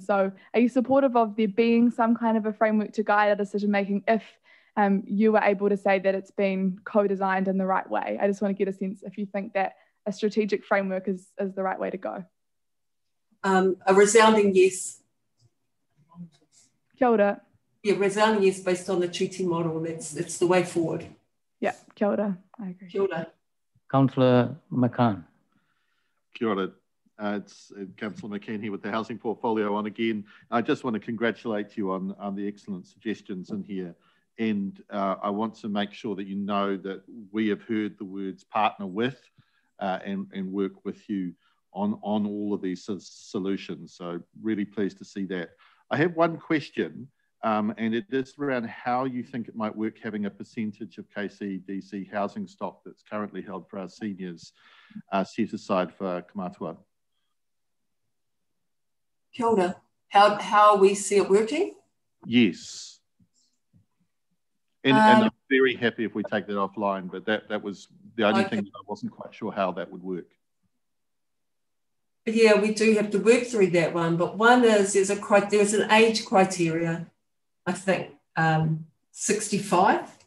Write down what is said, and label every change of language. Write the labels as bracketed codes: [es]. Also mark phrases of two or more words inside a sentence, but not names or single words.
[en] So are you supportive of there being some kind of a framework to guide our decision making if you were able to say that it's been co-designed in the right way? I just want to get a sense if you think that a strategic framework is the right way to go. A resounding yes. [mi] Kia ora. [en] Yeah, resounding yes based on the treaty model. It's the way forward. Yeah, [mi] kia ora. [en] I agree. [mi] Kia ora. [en] Councillor McCann. [mi] Kia ora. [en] It's Councillor McCann here with the housing portfolio on again. I just want to congratulate you on the excellent suggestions in here. And I want to make sure that you know that we have heard the words partner with and work with you on all of these solutions. So really pleased to see that. I have one question, and it is around how you think it might work having a percentage of KCDC housing stock that's currently held for our seniors set aside for kamatua. [mi] Kia ora. [en] How we see it working? Yes. And I'm very happy if we take that offline, but that was the only thing that I wasn't quite sure how that would work. Yeah, we do have to work through that one, but one is there's an age criteria, I think, 65.